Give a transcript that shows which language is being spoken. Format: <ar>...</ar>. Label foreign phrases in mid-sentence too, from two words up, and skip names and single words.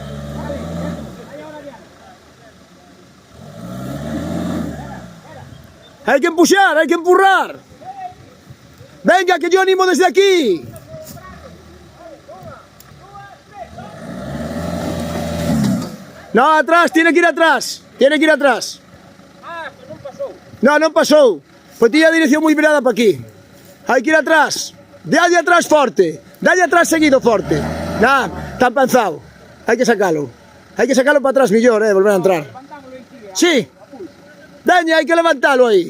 <es>Hay que empuxar, hay que empurrar. Venga, que yo animo desde aquí. No, atrás, tiene que ir atrás. Ah,</es> <gl>pues non pasou. No, non pasou.</gl> <es>Pues tiene</es> <gl>a dirección moi virada para aquí. Hai que ir atrás. Dalle atrás forte. Dalle atrás seguido forte. Nah, está empanzado. Hai que sacalo para atrás millor, volver a entrar. Sí. Veña, hai que levantalo aí.</gl>